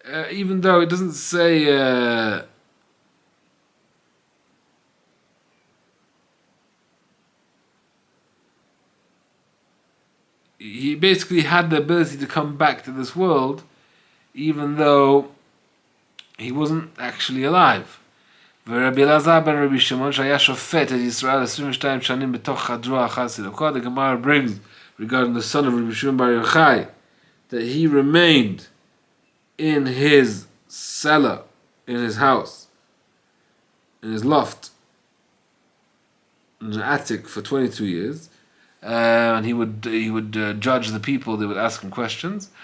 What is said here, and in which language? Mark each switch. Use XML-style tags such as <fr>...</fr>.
<en>Even though it doesn't say he basically had the ability to come back to this world, even though he wasn't actually alive.</en> <he>ורבי אלעזר בן רבי שמעון שהיה שופט את ישראל 22 שנים בתוך חדרו החסידות.</he> <en>The Gemara brings regarding the son of Rabbi Shimon Bar Yochai that he remained in his cellar, in his house, in his loft, in the attic for 22 years. and he would judge the people. They would ask him questions.</en>